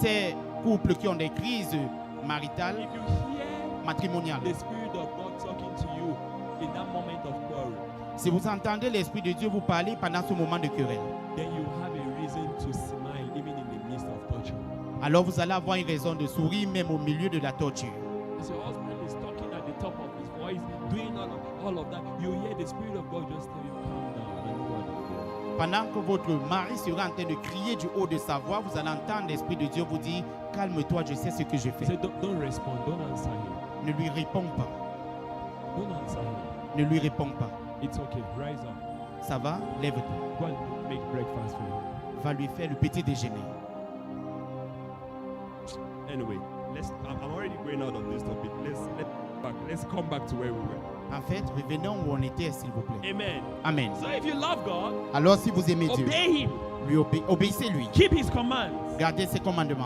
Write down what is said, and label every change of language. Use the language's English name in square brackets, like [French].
[French] Ces couples qui ont des crises maritales, [English] If you hear [French] matrimoniales. [English] the Spirit of God talking to you in that moment of quarrel, [French] Si vous entendez l'Esprit de Dieu vous parler pendant ce moment de querelle, [English] then you have a reason to smile even in the midst of torture. [French] alors vous allez avoir une raison de sourire même au milieu de la torture. [English] As your husband is talking at the top of his voice, doing all of that, you hear the Spirit of God just tell you, calm down. I know what you're doing. [French] Pendant que votre mari sera en train de crier du haut de sa voix, vous allez entendre l'Esprit de Dieu vous dire, calme-toi, je sais ce que je [English] He [French] fais. [English] said, don't respond, don't answer him. [French] Ne lui réponds pas. [English] Don't answer him. [French] Ne lui réponds pas. [English] It's okay, rise up. [French] Ça va? Lève-toi. [English] Go and make breakfast for him. [French] Va lui faire le petit déjeuner. [English] Anyway, I'm already going out of this topic. Let's come back to where we were. [French] En fait, revenons où on était, s'il vous plaît. [English] Amen. [French] Amen. [English] So if you love God, [French] Alors, si vous aimez Dieu, [English] obey him. [French] lui obéissez-lui. [English] Keep his commands. [French] Gardez ses commandements.